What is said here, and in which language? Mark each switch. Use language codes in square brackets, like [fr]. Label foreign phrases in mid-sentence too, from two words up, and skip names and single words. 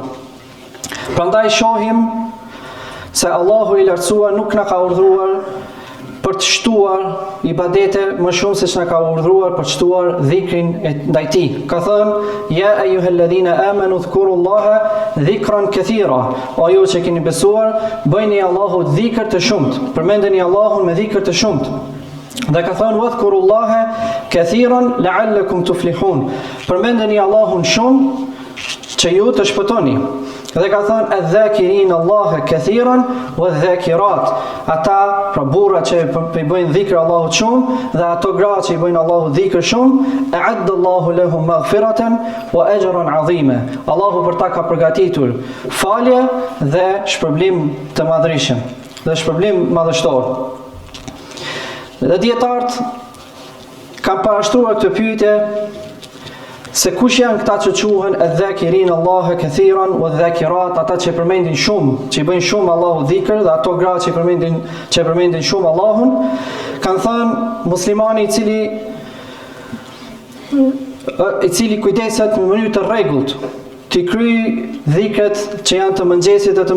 [sq] Prandaj shohim se Allahu i lartësuar nuk na ka urdhëruar për të shtuar ibadete më shumë se që na ka urdhëruar për të shtuar dhikrin ndaj tij. Ka thënë: [ar] يا أيها الذين آمنوا اذكروا الله ذكرا كثيرا. [sq] O ju që keni besuar, bëjni Allahut dhikr të shumt, përmendeni Allahun me dhikr të shumt. Dhe ka thënë: [ar] واذكروا الله كثيرا لعلكم تفلحون. [sq] Përmendeni Allahun shumë që ju të shpëtoni. Dhe ka thënë: [ar] الذاكرين الله كثيرا والذاكرات. [sq] Ata, pra burra që i bëjnë dhikr Allahut shumë dhe ato gra që i bëjnë Allahut dhikr shumë, [ar] أعد الله لهم مغفرة وأجرا عظيما. [sq] Allahu për ta ka përgatitur falje dhe shpërblim të madhërisëm, dhe shpërblim madhështor. Dhe dietarët kanë parashtruar këtë pyetje se kush janë këta që quhen [ar] الذاكرين الله كثيرا والذاكرات, [sq] ata që përmendin shumë, që i bëjnë shumë Allahut dhikr, dhe ato gra që përmendin shumë Allahun. Kanë thënë muslimani i cili kujdeset në mënyrë të rregullt, të kryej dhikret që janë të mëngjesit dhe të